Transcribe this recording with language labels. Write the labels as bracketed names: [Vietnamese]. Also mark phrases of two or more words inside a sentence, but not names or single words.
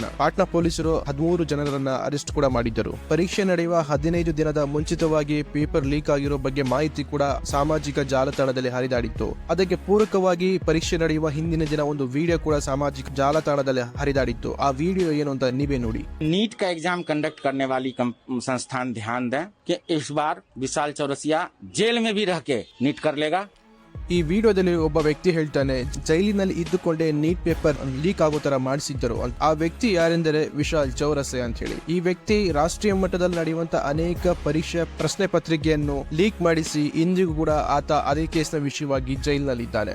[Kannada] ಪಾಟ್ನಾ ಪೊಲೀಸರು 13 ಜನರನ್ನ ಅರೆಸ್ಟ್ ಕೂಡ ಮಾಡಿದ್ದರು. ಪರೀಕ್ಷೆ ನಡೆಯುವ 15 ದಿನದ ಮುಂಚಿತವಾಗಿ [English] paper leak [Kannada] ಆಗಿರೋ ಬಗ್ಗೆ ಮಾಹಿತಿ ಕೂಡ ಸಾಮಾಜಿಕ ಜಾಲತಾಣದಲ್ಲಿ ಹರಿದಾಡಿತ್ತು. ಅದಕ್ಕೆ ಪೂರಕವಾಗಿ ಪರೀಕ್ಷೆ ನಡೆಯುವ ಹಿಂದಿನ ದಿನ ಒಂದು ವಿಡಿಯೋ ಕೂಡ ಸಾಮಾಜಿಕ ಜಾಲತಾಣದಲ್ಲಿ ಹರಿದಾಡಿತ್ತು. ಆ ವಿಡಿಯೋ ಏನು ಅಂತ ನೀವೇ ನೋಡಿ. [Hindi] नीट का [English] exam conduct [Hindi] करने वाली संस्थान ध्यान दें कि इस बार विशाल चौरसिया जेल में भी रह के नीट कर लेगा. [Kannada] ಈ ವಿಡಿಯೋದಲ್ಲಿ ಒಬ್ಬ ವ್ಯಕ್ತಿ ಹೇಳ್ತಾನೆ, ಜೈಲಿನಲ್ಲಿ ಇದ್ದುಕೊಂಡೇ ನೀಟ್ [English] paper leak [Kannada] ಆಗೋ ತರ ಮಾಡಿಸಿದ್ದರು. ಆ ವ್ಯಕ್ತಿ ಯಾರೆಂದರೆ ವಿಶಾಲ್ ಚೌರಸಿಯಾ ಅಂತ ಹೇಳಿ. ಈ ವ್ಯಕ್ತಿ ರಾಷ್ಟ್ರೀಯ ಮಟ್ಟದಲ್ಲಿ ನಡೆಯುವಂತ ಅನೇಕ ಪರೀಕ್ಷೆ ಪ್ರಶ್ನೆ ಪತ್ರಿಕೆಯನ್ನು ಲೀಕ್ ಮಾಡಿಸಿ ಇಂದಿಗೂ ಕೂಡ ಆತ ಅದೇ ಕೇಸ್ನ ವಿಷಯವಾಗಿ ಜೈಲಿನಲ್ಲಿದ್ದಾನೆ.